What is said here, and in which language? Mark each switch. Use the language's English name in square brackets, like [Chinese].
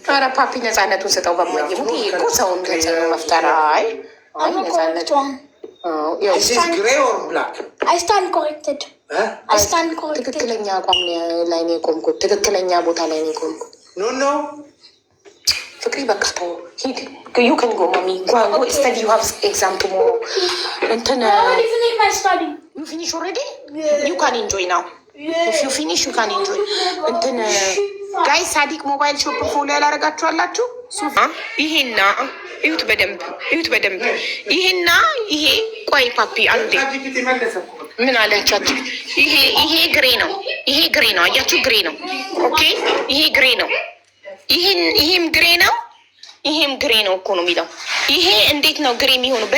[Amharic] ኧረ ፓፒ ነፃነቱን ስጠው። በማየሙት ይሄ እኮ ሰውን ተጽዕኖ መፍጠር። አይ ነፃነት [English] Is this grey or black? I stand corrected. I stand corrected. [Amharic] ትክክለኛ አቋም ላይ ነው የቆምኩት። ትክክለኛ ቦታ ላይ ነው የቆምኩት። [English] No. [Amharic] ፍቅሪ በቃ ተው ሂድ። [English] You can go mommy. Go study. You have exam tomorrow. እንትን I already finished my study. You finish already? You can enjoy now. If you finish you can enjoy. [Amharic] እንትን ጋይስ ሳዲቅ ሞባይል ሾፕ ፎሎ ያላረጋችሁ አላችሁ? ይሄና እዩት በደንብ ይሄና ይሄ ቆይ ፓፒ አንዴ ምን አለቻችሁ? ይሄ ግሬ ነው። አያችሁ ግሬ ነው። ኦኬ ይሄ ግሬ ነው። ይሄም ግሬ ነው። ይሄም ግሬ ነው እኮ ነው የሚለው። ይሄ እንዴት ነው ግሬ የሚሆነው?